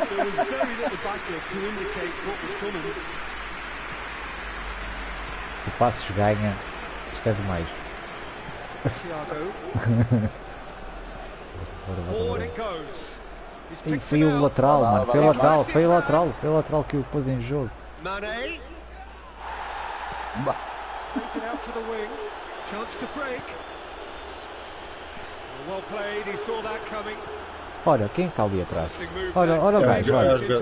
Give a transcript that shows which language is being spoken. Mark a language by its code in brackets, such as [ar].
[en] There was very little backlift to indicate what was coming. [pt] Se o Passos ganha, isto é demais. Thiago. [en] Forward it goes. [pt] E foi o lateral, mano. Foi o lateral que o pôs em jogo. Mane. [en] Plays it out to the wing. Chance to break. Well played, he saw that coming. [pt] Olha, quem está ali atrás? Olha o gajo, olha.